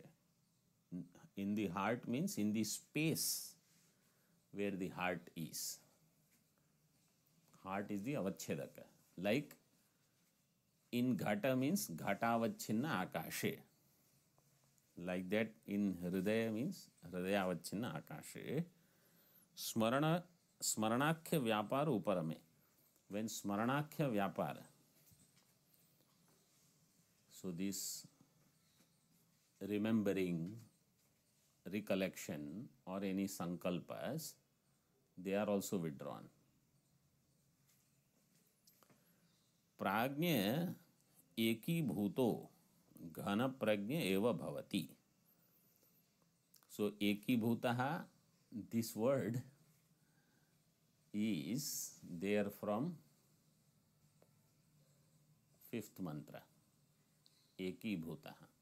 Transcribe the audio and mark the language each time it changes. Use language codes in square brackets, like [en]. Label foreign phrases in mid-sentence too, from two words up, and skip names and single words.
[en] In the heart means in the space where the heart is. Heart is the avachedaka. Like in ghata means [sa] घटावच्छिन्न आकाशे. [en] Like that in hridaya means [sa] हृदयावच्छिन्न आकाशे. स्मरणाख्य व्यापार उपरमे. [en] When [sa] स्मरणाख्य व्यापार, [en] so this remembering, recollection or any sankalpas, they are also withdrawn. [sa] प्रज्ञ एकी भूतो घन प्रज्ञ एव भवति. So एकी भूतः, [en] this word is there from fifth mantra. [sa] एकी भूतः.